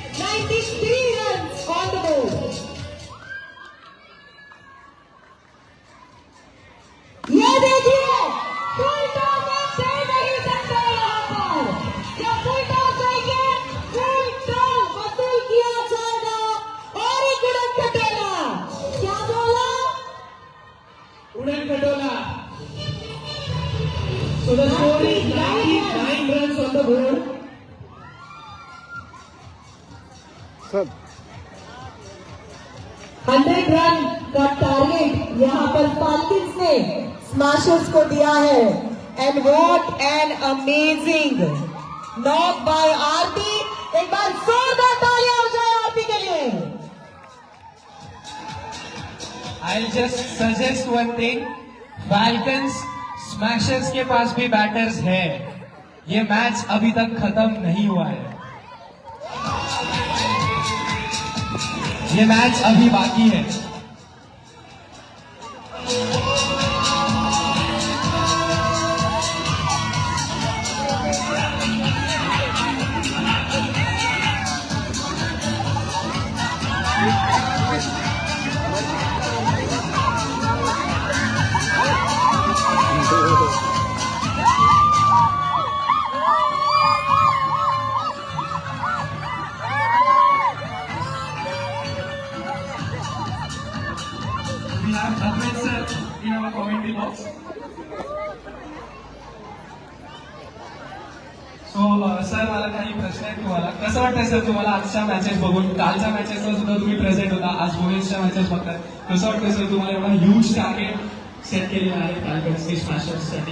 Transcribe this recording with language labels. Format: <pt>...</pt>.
<en>93 runs on the board.</en> <hi>ये देखिए, full toss आप दे नहीं सकते यहाँ पर। जब फुल टॉस देंगे, फुल टॉस वसूल किया जाएगा। और एक उड़न खटोला, क्या बोला? Udan Katola.</hi> <en>So the score is 99 runs on the board.</en> <hi>Sir 100 run का टारगेट यहाँ पर फाल्कन्स ने स्मैशर्स को दिया है।</hi> <en>And what an amazing knock by Aarti.</en> <hi>एक बार जोरदार तालियां हो जाए आरती के लिए।</hi> <en>I'll just suggest one thing.</en> <hi>Falcons, Smashers के पास भी बैटर्स है। ये मैच अभी तक खत्म नहीं हुआ है। ये मैच अभी बाकी है।</hi> <en>We have Advait sir in our commentary box.</en> <mr>So, sir मला काही प्रश्न आहेत तुम्हाला. कसं वाटतंय सर तुम्हाला आजच्या मॅचेस बघून? कालच्या मॅचेसला सुद्धा तुम्ही प्रेझेंट होता, आज बोयन्सच्या मॅचेस बघताय. कसं वाटतंय सर तुम्हाला एवढा ह्यूज टार्गेट सेट केलेला आहे फॅल्कन्सनी स्मॅशर्ससाठी?</mr>